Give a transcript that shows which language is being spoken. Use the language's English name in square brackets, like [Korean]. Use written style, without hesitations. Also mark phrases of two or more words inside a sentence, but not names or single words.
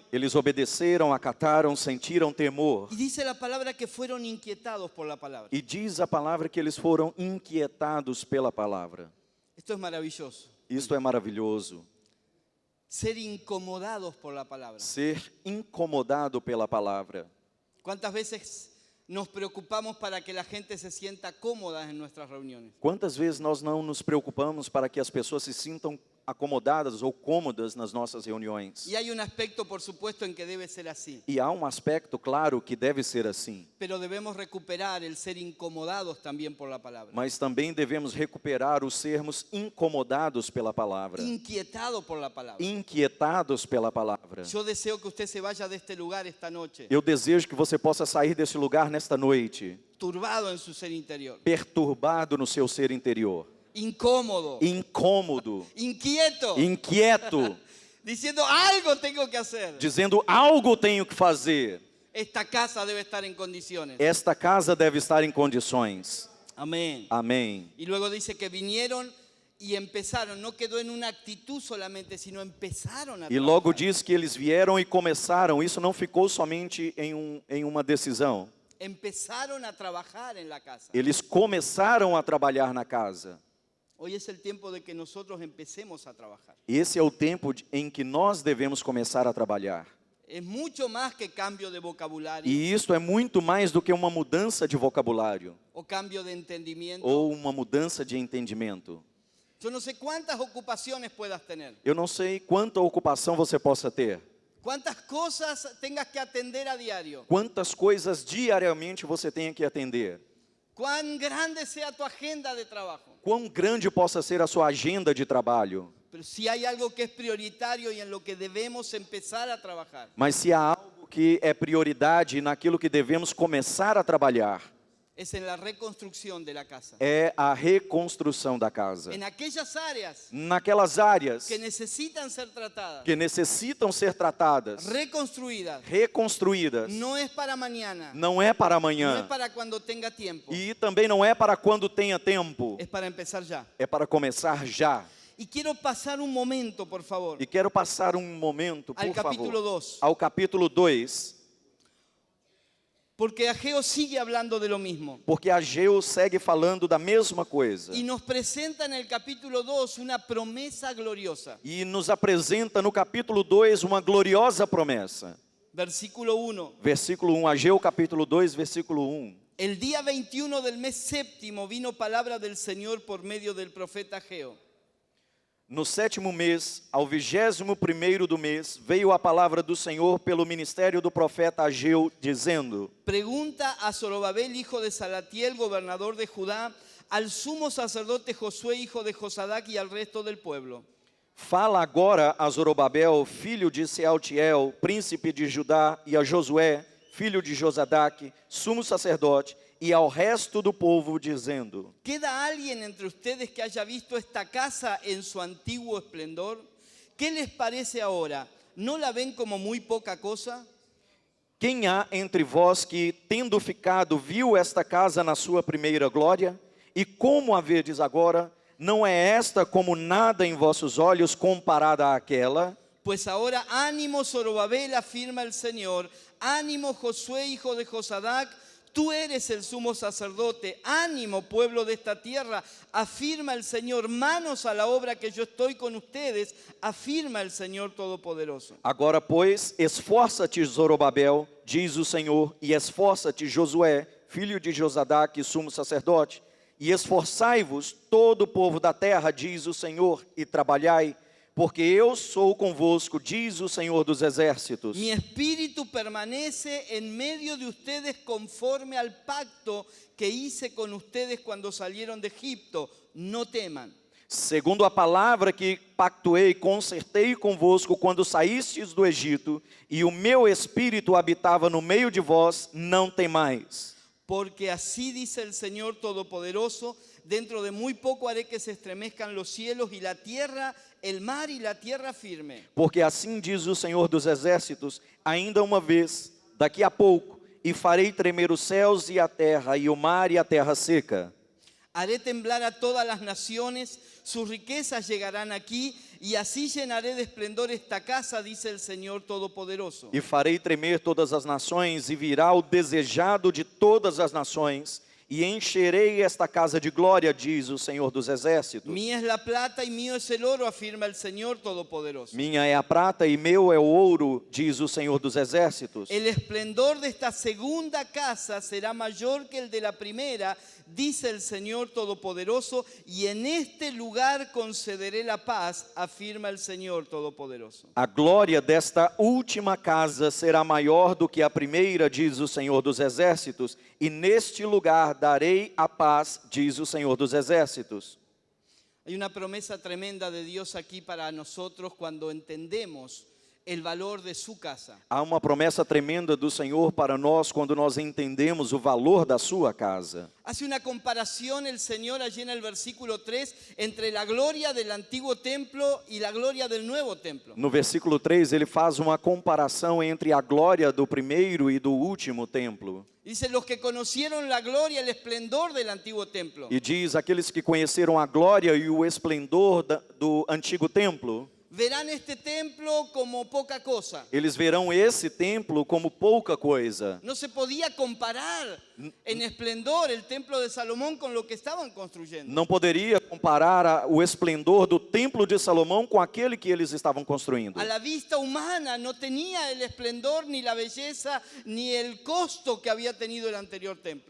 [Portuguese] Eles obedeceram, acataram, sentiram temor. [Spanish] Y dice la palabra que fueron inquietados por la palabra. [Portuguese] E diz a palavra que eles foram inquietados pela palavra. [Spanish] Esto es maravilloso. [Portuguese] Isto é maravilhoso. [Spanish] Ser incomodados por la palabra. [Portuguese] Ser incomodado pela palavra. [Spanish] ¿Cuántas veces nos preocupamos para que la gente se sienta cómoda en nuestras reuniones? [Portuguese] Quantas vezes nós não nos preocupamos para que as pessoas se sintam acomodadas ou cômodas nas nossas reuniões? [Spanish] Y hay un aspecto, por supuesto, en que debe ser así. [Portuguese] E há um aspecto claro que deve ser assim. [Spanish] Pero debemos recuperar el ser incomodados también por la palabra. [Portuguese] Mas também devemos recuperar os sermos incomodados pela palavra, [Spanish] Inquietado por la palabra. [Portuguese] inquietados pela palavra. [Spanish] Yo deseo que usted se vaya de este lugar esta noche, [Portuguese] Eu desejo que você possa sair desse lugar nesta noite, [Spanish] turbado en su ser interior, [Portuguese] perturbado no seu ser interior, [Spanish] incómodo, [Portuguese] incômodo, [Spanish] inquieto, [Portuguese] inquieto, [Spanish] diciendo algo tengo que hacer. [Portuguese] dizendo algo tenho que fazer. [Spanish] Esta casa debe estar en condiciones. [Portuguese] Esta casa deve estar em condições. [Spanish] Amén. [Portuguese] Amém. [Spanish] Y luego dice que vinieron y empezaron, no quedó en una actitud solamente, sino empezaron a [Portuguese] E logo [Spanish] trabajar. [Portuguese] diz que eles vieram e começaram. Isso não ficou somente em uma decisão. [Spanish] Empezaron a trabajar en la casa. [Portuguese] Eles começaram a trabalhar na casa. [Spanish] Hoy es el tiempo de que nosotros empecemos a trabajar. [Portuguese] Esse é o tempo em que nós devemos começar a trabalhar. [Spanish] Es mucho más que cambio de vocabulario [Portuguese] E isso é muito mais do que uma mudança de vocabulário [Spanish] o cambio de entendimiento. [Portuguese] ou uma mudança de entendimento. [Spanish] Yo no sé cuántas ocupaciones puedas tener, [Portuguese] Eu não sei quanta ocupação você possa ter, [Spanish] cuántas cosas tengas que atender a diario, [Portuguese] quantas coisas diariamente você tenha que atender, [Spanish] cuán grande sea tu agenda de trabajo. [Portuguese] quão grande possa ser a sua agenda de trabalho. [Spanish] Pero si hay algo que es prioritario y en lo que debemos empezar a trabajar, [Portuguese] Mas se há algo que é prioridade naquilo que devemos começar a trabalhar, [Spanish] es en la reconstrucción de la casa. [Portuguese] é a reconstrução da casa. [Spanish] En aquellas áreas [Portuguese] Naquelas áreas [Spanish] que necesitan ser tratadas, [Portuguese] que necessitam ser tratadas, [Spanish] reconstruidas, [Portuguese] reconstruídas, [Spanish] no es para mañana, [Portuguese] não é para [Spanish] no [Portuguese] amanhã [Spanish] es para cuando tenga tiempo, [Portuguese] e também não é para quando tenha tempo, [Spanish] es para empezar ya. [Portuguese] é para começar já. [Spanish] Y quiero pasar un momento, por favor, [Portuguese] E quero passar um momento, [Spanish] al [Portuguese] por [Spanish] capítulo [Portuguese] favor, [Spanish] 2, [Portuguese] ao capítulo 2, [Spanish] porque Ageo sigue hablando de lo mismo. [Portuguese] porque Ageu segue falando da mesma coisa [Spanish] Y nos presenta en el capítulo 2 una promesa gloriosa. [Portuguese] e nos apresenta no capítulo 2 uma gloriosa promessa. [Spanish] Versículo 1. [Portuguese] Versículo 1, Ageu capítulo 2, versículo 1. [Spanish] El día 21 del mes séptimo vino palabra del Señor por medio del profeta Ageo. [Portuguese] No 7º mês, ao 21º do mês, veio a palavra do Senhor pelo ministério do profeta Ageu, dizendo: [Spanish] Pregunta a Zorobabel, hijo de Salatiel, gobernador de Judá, al sumo sacerdote Josué, hijo de Josadac, y al resto del pueblo. [Portuguese] Fala agora a Zorobabel, filho de Sealtiel, príncipe de Judá, e a Josué, filho de Josadac, sumo sacerdote, e ao resto do povo, dizendo: [Spanish] ¿Queda alguien entre ustedes que haya visto esta casa en su antiguo esplendor? ¿Qué les parece ahora? ¿No la ven como muy poca cosa? [Portuguese] Quem há entre vós que, tendo ficado, viu esta casa na sua primeira glória? E como a vedes agora, não é esta como nada em vossos olhos comparada àquela? [Spanish] Pues ahora ánimo Zorobabel, afirma el Señor, ánimo Josué, hijo de Josadac, tú eres el sumo sacerdote, ánimo pueblo de esta tierra, afirma el Señor, manos a la obra que yo estoy con ustedes, afirma el Señor Todopoderoso. [Portuguese] Agora, pois, esforça-te, Zorobabel, diz o Senhor, e esforça-te, Josué, filho de Josadac, sumo sacerdote, e esforçai-vos todo o povo da terra, diz o Senhor, e trabalhai, porque eu sou convosco, diz o Senhor dos exércitos. [Spanish] Mi espíritu permanece en medio de ustedes conforme al pacto que hice con ustedes cuando salieron de Egipto. No teman. [Portuguese] Segundo a palavra que pactuei, concertei convosco quando saístes do Egito, e o meu espírito habitava no meio de vós, não temais. [Spanish] Porque así dice el Señor Todopoderoso, dentro de muy poco haré que se estremezcan los cielos y la tierra, el mar y la tierra firme. [Portuguese] Porque assim diz o Senhor dos exércitos, ainda uma vez, daqui a pouco, e farei tremer os céus e a terra, e o mar e a terra seca. [Spanish] Haré temblar a todas las naciones, sus riquezas llegarán aquí, y así llenaré de esplendor esta casa, dice el Señor Todopoderoso. [Portuguese] E farei tremer todas as nações, e virá o desejado de todas as nações, e encherei esta casa de glória, diz o Senhor dos exércitos. [Spanish] Mía es la plata y mío es el oro, afirma el Señor Todopoderoso. [Portuguese] Minha é a prata e meu é o ouro, diz o Senhor dos exércitos. [Spanish] El esplendor de esta segunda casa será mayor que el de la primera, dice el Señor Todopoderoso, y en este lugar concederé la paz, afirma el Señor Todopoderoso. [Portuguese] A glória desta última casa será maior do que a primeira, diz o Senhor dos exércitos, e neste lugar darei a paz, diz o Senhor dos exércitos. [Spanish] Hay una promesa tremenda de Dios aquí para nosotros cuando entendemos el valor de su casa. [Portuguese] Há uma promessa tremenda do Senhor para nós quando nós entendemos o valor da sua casa. [Spanish] Hace una comparación el Señor allí en el versículo 3 entre la gloria del antiguo templo y la gloria del nuevo templo. [Portuguese] No versículo 3, ele faz uma comparação entre a glória do primeiro e do último templo. [Spanish] Dice, los que conocieron la gloria, el esplendor del antiguo templo, [Portuguese] E diz, aqueles que conheceram a glória e o esplendor do antigo templo, [Spanish] verán este templo como poca cosa. [Portuguese] eles verão esse templo como pouca coisa. [Spanish] No se podía comparar en esplendor el templo de Salomón con lo que estaban construyendo. [Portuguese] Não poderia comparar o esplendor do templo de Salomão com aquele que eles estavam construindo. [Spanish] A la vista humana no tenía el esplendor, ni la belleza, ni el costo que había tenido el anterior templo.